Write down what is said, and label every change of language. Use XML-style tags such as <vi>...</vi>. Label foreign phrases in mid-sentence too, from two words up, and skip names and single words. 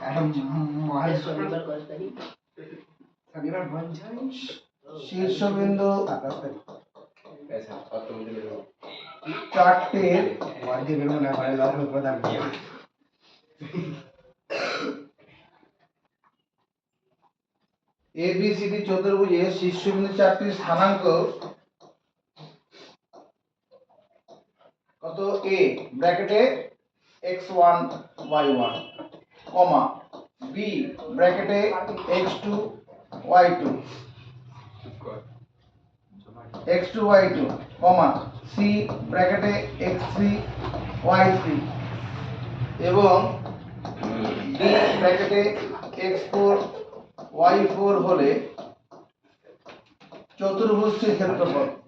<bn>শীর্ষবিন্দু 4টির ABCD চতুর্ভুজের শীর্ষবিন্দু 4টির স্থানাঙ্ক কত? A ব্র্যাকেটে x1 y1, কমা B ব্র্যাকেটে x2 y2, x2 y2, কমা C ব্র্যাকেটে x3 y3 এবং D ব্র্যাকেটে x4 y4 হলে চতুর্ভুজটির ক্ষেত্রফল,</bn>